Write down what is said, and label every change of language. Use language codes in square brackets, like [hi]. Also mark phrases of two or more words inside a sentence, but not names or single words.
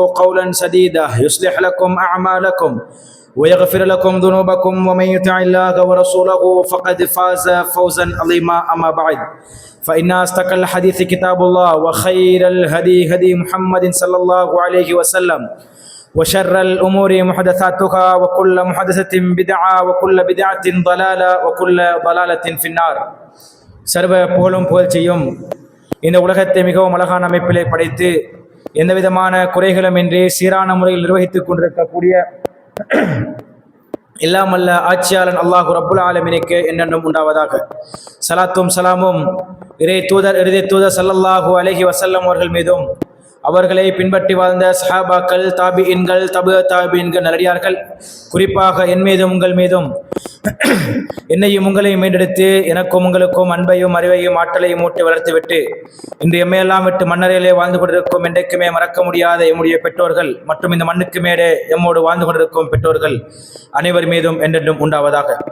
[ar] قولا سديدا يصلح لكم أعمالكم ويغفر لكم ذنوبكم ومن يطع الله ورسوله فقد فاز فوزا عظيما أما بعد فإن أصدق الحديث كتاب الله وخير الهدي هدي محمد صلى الله عليه وسلم وشر الأمور محدثاتها وكل محدثة بدعة وكل بدعة ضلالة وكل ضلالة في النار [ta] சர்வ புகழும் புகழ்ச்சியும் இந்த உலகத்தை மிகவும் அழகான அமைப்பிலே படைத்து எந்த விதமான குறைகளும் இன்றி சீரான முறையில் நிர்வகித்துக் கொண்டிருக்கக்கூடிய இல்லாமல்ல ஆட்சியாளன் அல்லாஹு ரப்புல் ஆலமீனுக்கு என்னென்றும் உண்டாவதாக. சலாத்தும் சலாமும் இறை தூதர் [ar] صلى الله عليه وسلم [ta] அவர்கள் மீதும் அவர்களை பின்பற்றி வாழ்ந்த சஹாபாக்கள் தாபியின்கள் தாபியின்கள் நல்லடியார்கள் குறிப்பாக என் மீதும் உங்கள் மீதும் என்னையும் உங்களையும் மீண்டெடுத்து எனக்கும் உங்களுக்கும் அன்பையும் அறிவையும் ஆற்றலையும் ஊட்டி வளர்த்துவிட்டு இன்று எம்மையெல்லாம் விட்டு மன்னரையிலே வாழ்ந்து கொண்டிருக்கும் என்றைக்குமே மறக்க முடியாத எம்முடைய பெற்றோர்கள் மற்றும் இந்த மண்ணுக்கு மேலே எம்மோடு வாழ்ந்து கொண்டிருக்கும் பெற்றோர்கள் அனைவர் மீதும் என்றென்றும் உண்டாவதாக.